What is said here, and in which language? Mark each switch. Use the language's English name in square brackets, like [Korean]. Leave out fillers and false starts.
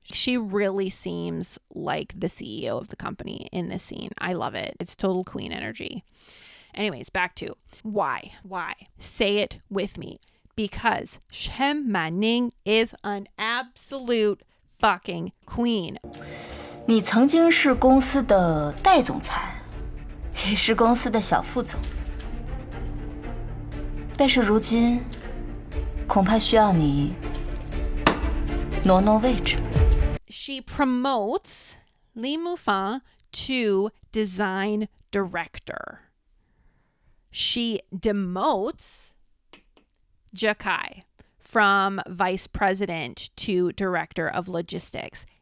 [English] She really seems like the CEO of the company in this scene. I love it. It's total queen energy. Anyways, back to why? Say it with me. because Shen Manning is an absolute fucking queen. [Chinese] 你曾经是公司的代总裁，也是公司的小副总，但是如今恐怕需要你挪挪位置。 [English] She promotes Li Mufang to design director. She demotes Jakai from vice president to director of logistics.